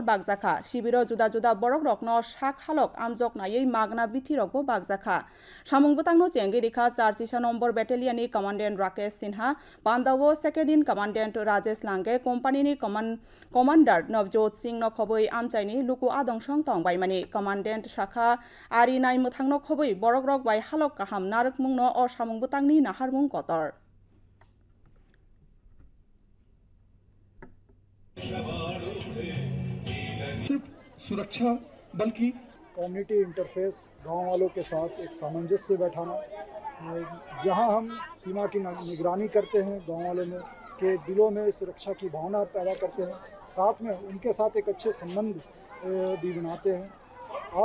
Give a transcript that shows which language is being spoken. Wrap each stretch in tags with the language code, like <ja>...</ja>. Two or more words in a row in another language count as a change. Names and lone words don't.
<brx>बागजाखा शिबिरो जुदा जुदा बरक रकनो साक हालक आमजक नायै मागना बिथि रकबो बागजाखा सामुं बतांगनो चेंगे रेखा 4 नम्बर बेटेलियननि कमान्डेंट राकेश सिन्हा पांडावो</brx> <en>second in commandant</en> <brx>राजेश लांगे कंपनीनि कमान्डार नवजोत सिंह नखबै आमचाइनि लुकु आदंसं तंबायमानि कमान्डेंट शाखा आरि नाय मोथांनो खबै बरक रक बाय हालक काहाम नारक मुंनो अ सामुं बतांगनि नाहारमुं कतर</brx> <hi>सुरक्षा बल्कि</hi> <en>community interface</en> <hi>गांव वालों के साथ एक सामंजस्य बैठाना जहां हम सीमा की निगरानी करते हैं, गांव वालों में के दिलों में सुरक्षा की भावना पैदा करते हैं, साथ में उनके साथ एक अच्छे संबंध भी बनाते हैं।</hi>